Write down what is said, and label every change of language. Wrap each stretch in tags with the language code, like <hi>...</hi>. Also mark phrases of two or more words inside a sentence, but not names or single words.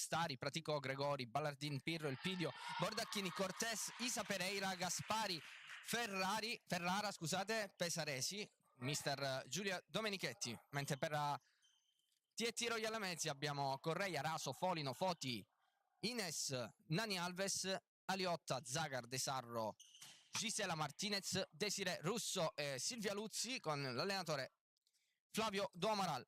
<it>Sestari, Praticò, Gregori, Ballardin, Pirro, Elpidio, Bordacchini, Cortés, Isa Pereira, Gaspari, Ferrara, scusate, Pesaresi, mister Giulio Domenichetti, mentre per TT Royal Lamezia abbiamo Correia, Raso, Folino, Foti, Ines, Nani Alves, Aliotta, Zagar, De Sarro, Gisela Martinez, Desire Russo e Silvia Luzzi con l'allenatore Flavio Domaral.</it>